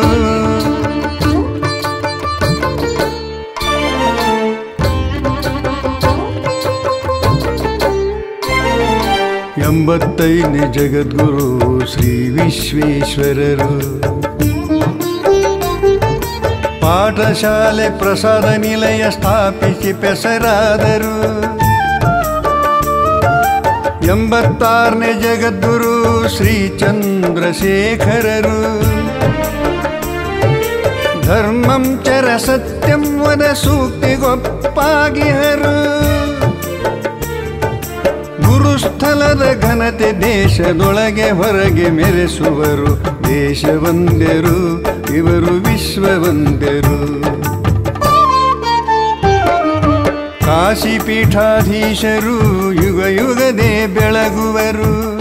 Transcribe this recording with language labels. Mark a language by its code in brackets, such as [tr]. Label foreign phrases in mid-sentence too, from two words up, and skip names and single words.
[kn] ಎಂಬತ್ತೈದನೇ ಜಗದ್ಗುರು ಶ್ರೀ ವಿಶ್ವೇಶ್ವರರು. ಪಾಠಶಾಲೆ ಪ್ರಸಾದ ನಿಲಯ ಸ್ಥಾಪಿಸಿ ಪೆಸರಾದರು. 86ನೇ ಜಗದ್ಗುರು ಶ್ರೀ ಚಂದ್ರಶೇಖರರು. [sa] ಧರ್ಮಂ ಚರ ಸತ್ಯಂ ವದ [kn] ಸೂಕ್ತಿಗೊಪ್ಪಾಗಿಹರು. ಗುರುಸ್ಥಳದ ಘನತೆ ದೇಶದೊಳಗೆ ಹೊರಗೆ ಮೆರೆಸುವರು. ದೇಶವಂದ್ಯರು ಇವರು ವಿಶ್ವವಂದ್ಯರು. ಕಾಶಿ ಪೀಠಾಧೀಶರು ಯುಗ ಯುಗದೇ ಬೆಳಗುವರು.